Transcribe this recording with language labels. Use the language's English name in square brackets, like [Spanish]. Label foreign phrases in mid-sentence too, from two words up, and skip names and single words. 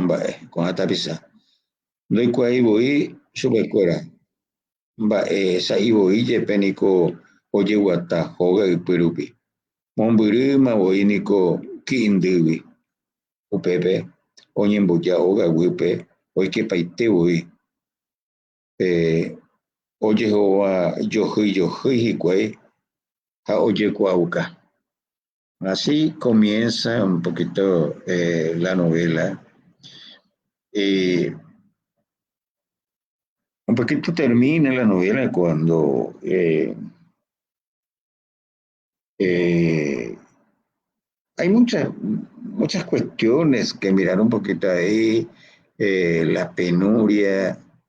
[Guarani] mba'e ko'ã tapicha ndoikuaivoi chupekuéra mba'e sa'ivoi jepe niko ojeguata hogaýpe rupi mombyrýmavoi niko ki'indýgui upépe oñemboja hogaguýpe oikepaitevoi ojehova johýi hikuái ha ojekuauka. [Spanish] Así comienza un poquito la novela. Un poquito termina la novela cuando hay muchas cuestiones que mirar un poquito ahí, la penuria.